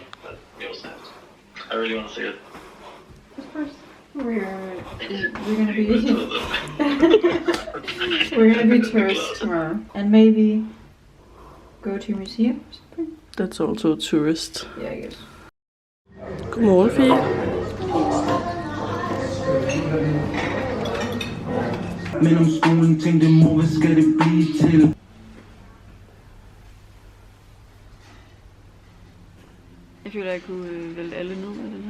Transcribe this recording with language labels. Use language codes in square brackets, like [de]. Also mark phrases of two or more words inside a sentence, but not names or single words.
[en] I really want to see it. Of course. We're gonna be we're gonna be tourists tomorrow, and maybe go to a museum or something. That's also a tourist. Yeah, I guess. [da] Godmorgen, Fie. Men om skolen tænkte mor, hvad skal det blive til? Jeg føler, jeg kunne vælge alle ned med den her.